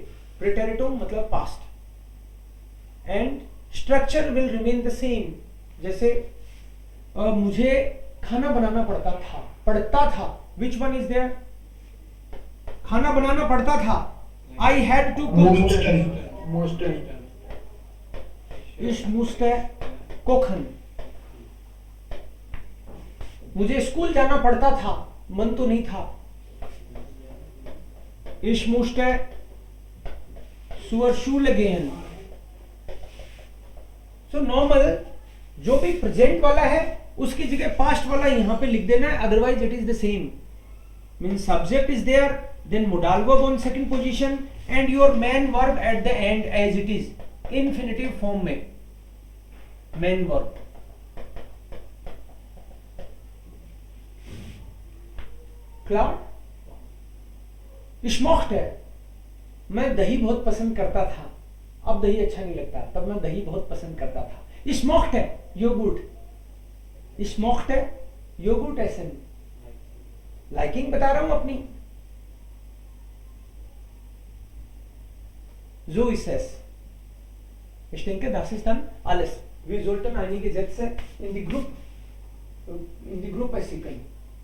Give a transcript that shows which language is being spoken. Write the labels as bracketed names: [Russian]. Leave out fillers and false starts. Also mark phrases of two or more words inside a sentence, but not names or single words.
[English] प्रेटेरिटुम मतलब past and structure will remain the same. [Hindi] जैसे मुझे खाना बनाना पड़ता था। [English] which one is there? [Hindi] खाना बनाना पड़ता था। [English] I had to cook. [German] Ich musste kochen। [Hindi] मुझे स्कूल जाना पड़ता था, मन तो नहीं था। [German] Ich musste zur Schule gehen। [Hindi] सो नॉर्मल जो भी प्रेजेंट वाला है उसकी जगह पास्ट वाला यहां पे लिख देना है, [English] otherwise it is the same. mean subject is there, then modal verb on second position and your main verb at the end as it is, infinitive form में main verb। [German] क्लार? Ich mochte, [Hindi] मैं दही बहुत पसंद करता था, अब दही अच्छा नहीं लगता, तब मैं दही बहुत पसंद करता था। [German] Ich mochte Joghurt, ich mochte Joghurt essen। [Hindi] लाइकिंग बता रहा हूं अपनी। [German] So ist es। Ich denke, das ist dann alles। Wir sollten einige Sätze in die Gruppe schicken।